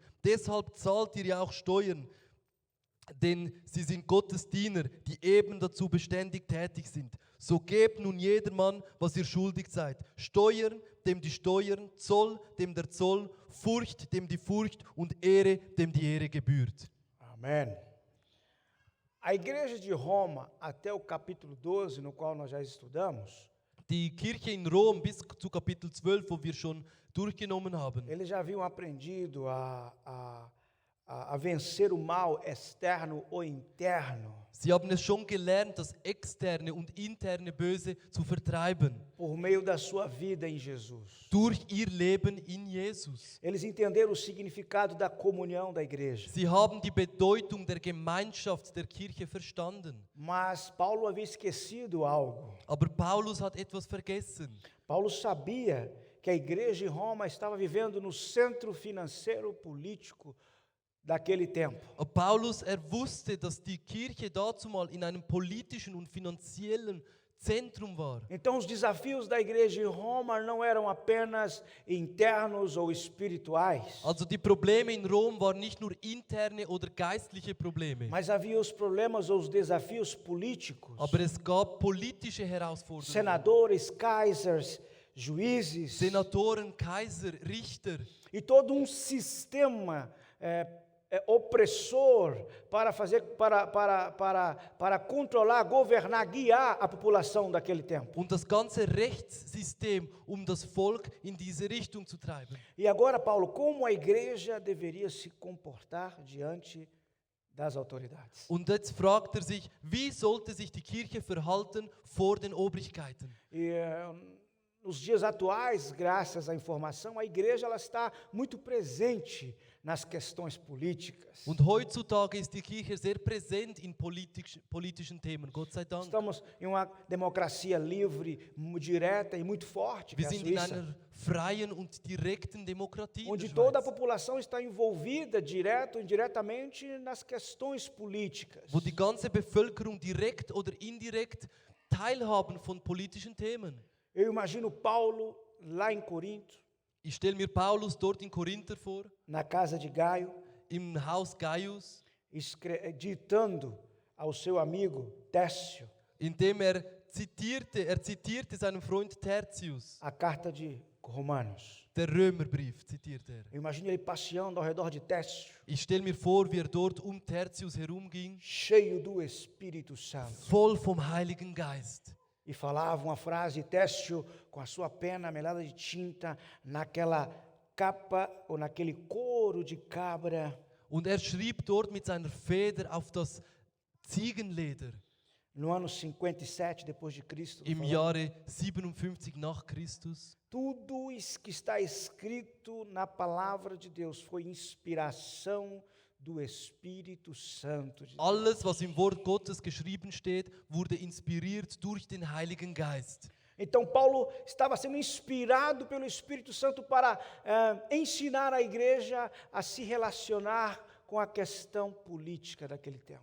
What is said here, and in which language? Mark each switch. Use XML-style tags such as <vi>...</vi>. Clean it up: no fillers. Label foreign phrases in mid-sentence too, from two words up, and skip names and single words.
<de>Deshalb zahlt ihr ja auch Steuern, denn sie sind Gottes Diener, die eben dazu beständig tätig sind. So gebt nun jedermann, was ihr schuldig seid. Steuern, dem die Steuern, Zoll, dem der Zoll, Furcht, dem die Furcht und Ehre, dem die Ehre gebührt.</de> <pt>Amém. A igreja de Roma, até o capítulo 12, no qual nós já estudamos,</pt> <de>Die Kirche in Rom bis zu Kapitel 12, wo wir schon durchgenommen haben.</de> <pt>eles já haviam aprendido a vencer o mal externo ou interno</pt> <de>Sie haben es schon gelernt, das externe und interne Böse zu vertreiben.</de> <pt>por meio da sua vida em Jesus.</pt> <de>Durch ihr Leben in Jesus.</de> <pt>Eles entenderam o significado da comunhão da igreja.</pt> <de>Sie haben die Bedeutung der Gemeinschaft der Kirche verstanden.</de> <pt>Mas Paulo havia esquecido algo.</pt> <de>Aber Paulus hat etwas vergessen.</de> <pt>Paulo sabia que a igreja em Roma estava vivendo no centro financeiro político daquele tempo.</pt> <de>Paulus, wusste, dass die Kirche dazumal in einem politischen und finanziellen Zentrum war.</de> <pt>Então os desafios da igreja em Roma não eram apenas internos ou espirituais,</pt> <de>Also die Probleme in Rom waren nicht nur interne oder geistliche Probleme,</de> <pt>mas havia os problemas ou os desafios políticos.</pt> <de>aber es gab politische Herausforderungen.</de> <pt>Senadores, kaisers, juízes</pt> <de>Senatoren, Kaiser, Richter</de> <pt>e todo um sistema opressor para controlar, governar, guiar a população daquele tempo.</pt> <de>und das ganze Rechtssystem, das Volk in diese Richtung zu treiben.</de> <pt>E agora, Paulo, como a igreja deveria se comportar diante das autoridades?</pt> <de>Und jetzt fragt sich, wie sollte sich die Kirche verhalten vor den Obrigkeiten?</de> <pt>E nos dias atuais, graças à informação, a igreja ela está muito presente nas questões políticas.</pt> <de>Und heutzutage ist die Kirche sehr präsent in politischen Themen, Gott sei Dank.</de> <pt>Estamos em uma democracia livre, direta e muito forte, que</pt> <de>Wir</de> <pt>é a</pt> <de>sind in</de> <pt>Suíça,</pt> <de>einer freien und direkten Demokratie in</de> <pt>onde</pt> <de>der</de> <pt>toda a</pt> <de>Schweiz,</de> <pt>população está envolvida, direto ou indiretamente, nas questões políticas.</pt> <de>wo die ganze Bevölkerung direkt oder indirekt teilhaben von politischen Themen.</de> <pt>Eu imagino Paulo lá em Corinto,</pt> <de>Ich stelle mir Paulus dort in Korinther vor,</de> <pt>na casa de Gaio,</pt> <de>im Haus Gaius,</de> <pt>ditando ao seu amigo Técio</pt> <de>indem zitierte seinem Freund Tertius,</de> <pt>a carta de Romanos.</pt> <de>der Römerbrief zitierte er.</de> <pt>Eu imagino ele passeando ao redor de Técio,</pt> <de>Ich stelle mir vor, wie dort Tertius herumging,</de> <pt>cheio do Espírito Santo.</pt> <de>voll vom Heiligen Geist.</de> <pt>E falava uma frase, Técio, com a sua pena melada de tinta, naquela capa ou naquele couro de cabra.</pt> <de>Und schrieb dort mit seiner Feder auf das Ziegenleder</de> <pt>No ano 57 depois de Cristo.</pt> <de>im Jahre 57 nach Christus.</de> <pt>Tudo isso que está escrito na palavra de Deus foi inspiração do Espírito Santo de Deus.</pt> <de>Alles, was im Wort Gottes geschrieben steht, wurde inspiriert durch den Heiligen Geist.</de> <pt>Então Paulo estava sendo inspirado pelo Espírito Santo para ensinar a igreja a se relacionar com a questão política daquele tempo.</pt>